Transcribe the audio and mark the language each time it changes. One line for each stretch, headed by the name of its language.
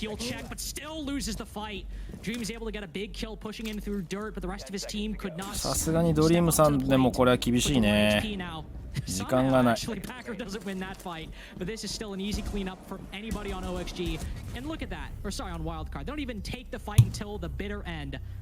English: He'll check, but still loses the fight. Dream is able to get a big kill pushing in through dirt, but the rest of his team could not.
Japanese: さすがにドリームさんでもこれは厳しいね。時間がない。
English: Actually, Packer doesn't win that fight, but this is still an easy cleanup for anybody on OXG. And look at that, or sorry, on Wildcard. They don't even take the fight until the bitter end.